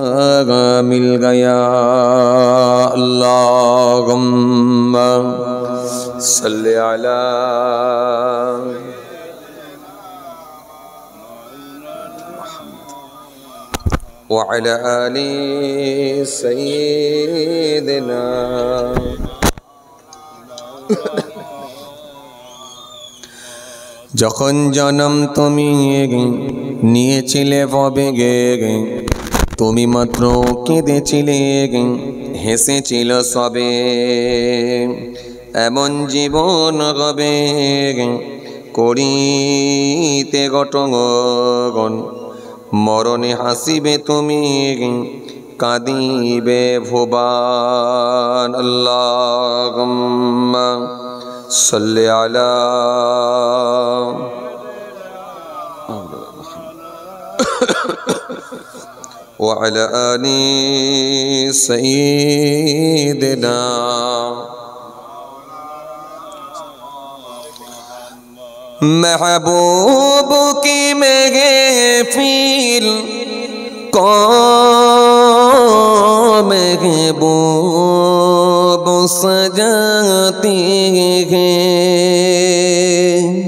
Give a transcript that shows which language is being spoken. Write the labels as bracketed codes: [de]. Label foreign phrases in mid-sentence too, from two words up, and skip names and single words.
[ur] مل گیا [ar] اللہم صلی علی وعلی آل سیدنا [bn] যখন জন্ম তুমি নিয়েছিলে ভবেগে তুমি মাত্র কেঁদেছিলে হেসেছিল সবে এমন জীবন হবে করিতে গঠন মরণে হাসিবে তুমি কাঁদিবে ভুবন [ar] اللهم صل على وعلى آل [ur] سيدنا محبوب کی محفل کو محبوب سجاتے ہیں